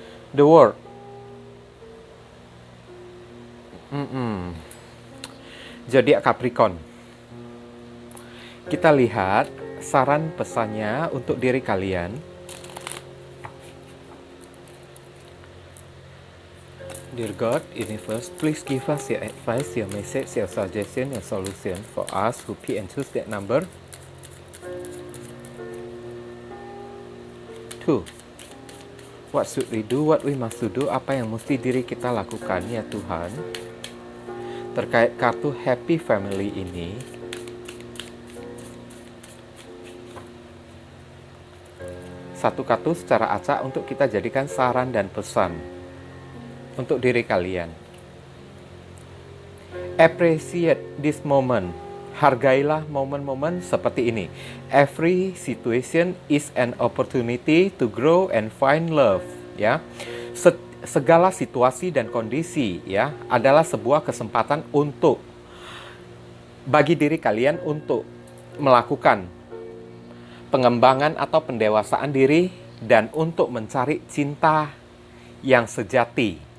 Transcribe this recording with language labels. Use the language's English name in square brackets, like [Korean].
[English] The World. [Indonesian] Zodiak Capricorn. Kita lihat saran pesannya untuk diri kalian. [English] Dear God, Universe, please give us your advice, your message, your suggestion, your solution for us who pay and choose that number. 2. What should we do? What we must do? [Indonesian] Apa yang mesti diri kita lakukan ya Tuhan? Terkait kartu Happy Family ini, satu kartu secara acak untuk kita jadikan saran dan pesan untuk diri kalian. [English] Appreciate this moment. [Indonesian] Hargailah momen-momen seperti ini. [English] Every situation is an opportunity to grow and find love. [Indonesian] Ya, segala situasi dan kondisi ya adalah sebuah kesempatan untuk bagi diri kalian untuk melakukan pengembangan atau pendewasaan diri dan untuk mencari cinta yang sejati.